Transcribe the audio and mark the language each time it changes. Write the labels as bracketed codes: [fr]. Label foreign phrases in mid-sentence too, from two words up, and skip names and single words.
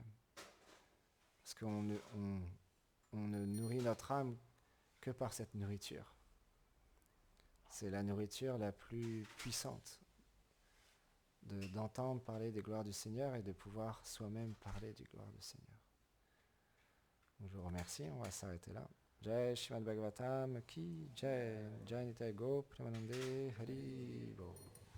[fr] Parce qu'on ne nourrit notre âme que par cette nourriture. C'est la nourriture la plus puissante d'entendre parler des gloires du Seigneur et de pouvoir soi-même parler des gloires du Seigneur. Donc je vous remercie, on va s'arrêter là. [hi] जय श्रीमद् भागवतम् की जय जय निताई गो प्रेमानन्दे हरि बो.